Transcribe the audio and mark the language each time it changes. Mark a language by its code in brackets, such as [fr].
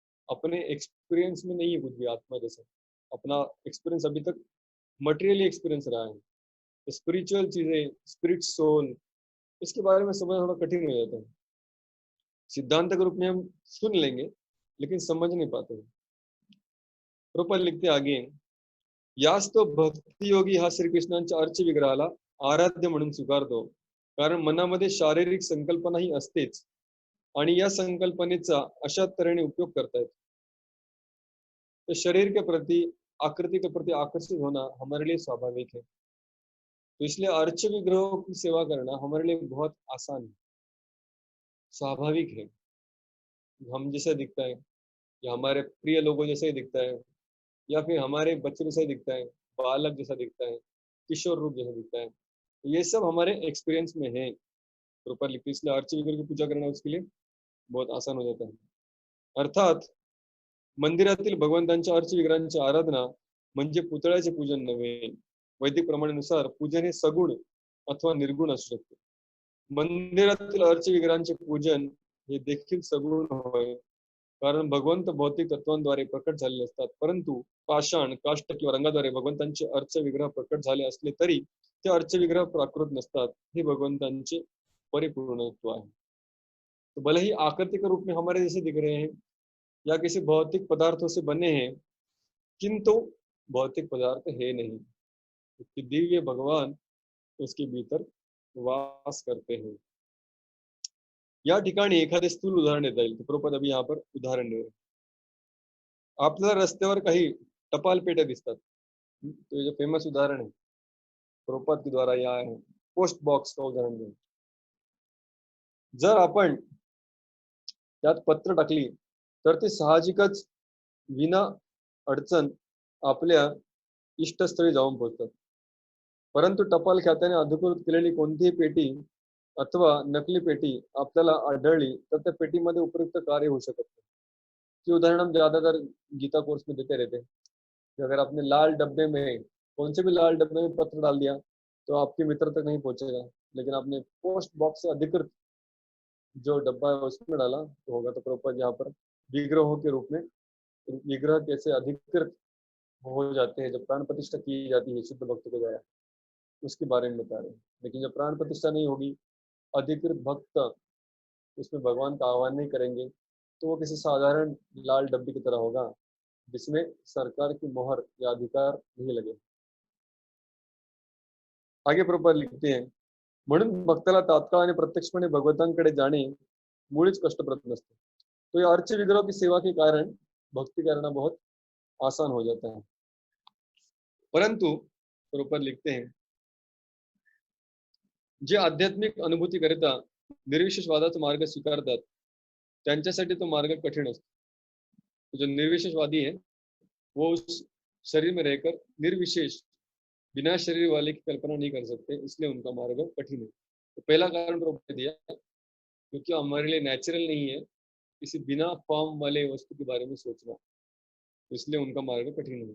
[hi] अपने एक्सपीरियंस में नहीं है कुछ भी आत्मा जैसा। अपना एक्सपीरियंस अभी तक मटेरियली एक्सपीरियंस रहा है। तो स्पिरिचुअल चीजें, स्पिरिट सोल, इसके बारे में समझना थोड़ा कठिन हो जाता है। सिद्धांत के रूप में हम सुन लेंगे लेकिन समझ नहीं पाते हैं। प्रोपर लिखते आगे, [mr] यास तो भक्ती योगी हा श्रीकृष्णांच्या अर्च विग्रहाला आराध्य म्हणून स्वीकारतो, कारण मनामध्ये शारीरिक संकल्पना ही असतेच आणि या संकल्पनेचा अशा तऱ्हेने उपयोग करतायत। [hi] तो शरीर के प्रति, आकृति के प्रति आकर्षित होना हमारे लिए स्वाभाविक है। तो इसलिए अर्च विग्रहों की सेवा करना हमारे लिए बहुत आसान है, स्वाभाविक है। हम जैसा दिखता है या हमारे प्रिय लोगों जैसा ही दिखता है या फिर हमारे बच्चे जैसा ही दिखता है, बालक जैसा दिखता है, किशोर रूप जैसा दिखता है, तो ये सब हमारे एक्सपीरियंस में है। प्रॉपर लिखते, इसलिए अर्च विग्रह की पूजा करना उसके लिए बहुत आसान हो जाता है। [mr] अर्थात मंदिरातील भगवंतांच्या अर्च विग्रहांची आराधना म्हणजे पुतळ्याचे पूजन नव्हे। वैदिक प्रमाणानुसार पूजन हे सगुण अथवा निर्गुण असू शकते। मंदिरातील अर्च विग्रहांचे पूजन हे देखील सगुण होय, कारण भगवंत भौतिक तत्वांद्वारे प्रकट झालेले असतात, परंतु पाषाण, काष्ट किंवा रंगाद्वारे भगवंतांचे अर्च विग्रह प्रकट झाले असले तरी ते अर्च विग्रह प्राकृत नसतात। हे भगवंतांचे परिपूर्णत्व आहे। [hi] तो भले ही आकृति के रूप में हमारे जैसे दिख रहे हैं या किसी भौतिक पदार्थों से बने हैं, किंतु भौतिक पदार्थ है नहीं, क्योंकि दिव्य भगवान उसके भीतर वास करते हैं। [mr] या ठिकाणी एखादे स्थूल उदाहरण देता येईल। [hi] प्रभुपाद अभी यहाँ पर उदाहरण दे रहे हैं। [mr] आपल्याला रस्त्यावर काही टपाल पेट्या दिसतात, [hi] तो ये जो फेमस उदाहरण है प्रभुपाद के द्वारा यहाँ है, पोस्ट बॉक्स का उदाहरण दे। [mr] जर आपण त्यात पत्र टाकली तर ते साहजिकच विना अडचण आपल्या इष्टस्थळी जाऊन पोहोचतात, परंतु टपाल खात्याने अधिकृत केलेली कोणतीही पेटी अथवा नकली पेटी आपल्याला आढळली तर त्या पेटीमध्ये उपयुक्त कार्य [hi] हो सकते हैं। ये उदाहरण हम ज्यादातर गीता कोर्स में देते रहते हैं कि अगर आपने लाल डब्बे में, कौन से भी लाल डब्बे में पत्र डाल दिया तो आपके मित्र तक नहीं पहुंचेगा, लेकिन आपने पोस्ट बॉक्स से अधिकृत जो डब्बा है उसमें डाला तो होगा। तो प्रभुपाद यहाँ पर विग्रहों के रूप में, विग्रह कैसे अधिकृत हो जाते हैं जब प्राण प्रतिष्ठा की जाती है शुद्ध भक्त के द्वारा, उसके बारे में बता रहे हैं। लेकिन जब प्राण प्रतिष्ठा नहीं होगी, अधिकृत भक्त उसमें भगवान का आह्वान नहीं करेंगे, तो वो किसी साधारण लाल डब्बी की तरह होगा जिसमें सरकार की मोहर या अधिकार नहीं लगे। आगे प्रभुपाद लिखते हैं, [mr] म्हणून भक्ताला तात्काळ आणि प्रत्यक्षपणे भगवंतांकडे जाणे मुळीच कष्टप्रद नसते। [hi] तो ये अर्च विग्रह की सेवा के कारण भक्ति करना बहुत आसान हो जाता है। [mr] परंतु [hi] प्रभुपाद लिखते हैं, [mr] जे आध्यात्मिक अनुभूती करिता निर्विशेषवादाचा मार्ग स्वीकारतात त्यांच्यासाठी तो मार्ग कठिन असतो। [hi] तो जो निर्विशेषवादी है वो उस शरीर में रहकर निर्विशेष बिना शरीर वाले की कल्पना नहीं कर सकते, इसलिए उनका मार्ग कठिन है। तो पहला कारण प्रभुपाद दिया क्योंकि हमारे लिए नेचुरल नहीं है किसी बिना फॉर्म वाले वस्तु के बारे में सोचना, इसलिए उनका मार्ग कठिन है।